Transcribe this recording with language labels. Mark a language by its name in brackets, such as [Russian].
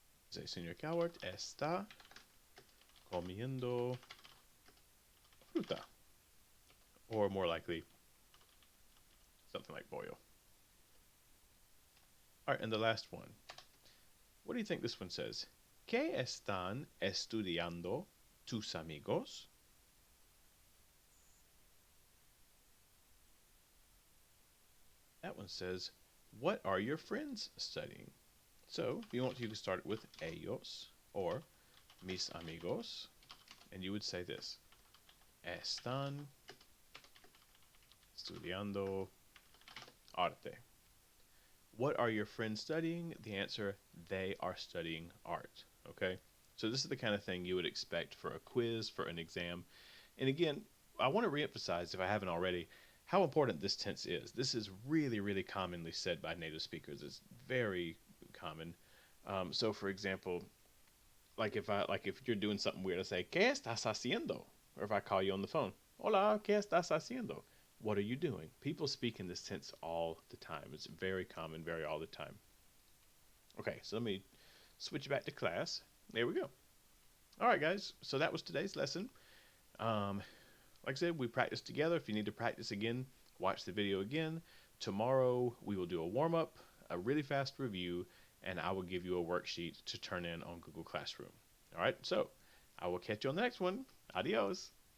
[Spanish] Say, Senor Coward está comiendo fruta. [English] Or more likely, something like pollo. All right, and the last one. What do you think this one says? [Spanish] ¿Qué están estudiando tus amigos? [English] That one says, what are your friends studying? So, if you want to, you can start it with ellos or mis amigos. And you would say this. [Spanish] Están estudiando arte. [English] What are your friends studying? The answer, they are studying art. Okay? So this is the kind of thing you would expect for a quiz, for an exam. And again, I want to reemphasize, if I haven't already, how important this tense is. This is really, really commonly said by native speakers. It's very common. So for example, like if you're doing something weird, I say, [Spanish] ¿Qué estás haciendo? [English] Or if I call you on the phone, [Spanish] Hola, ¿qué estás haciendo? [English] What are you doing? People speak in this tense all the time. It's very common, very all the time. Okay, so let me switch back to class. There we go. All right, guys. So that was today's lesson. Like I said, we practiced together. If you need to practice again, watch the video again. Tomorrow, we will do a warm-up, a really fast review, and I will give you a worksheet to turn in on Google Classroom. All right, so I will catch you on the next one. Adios.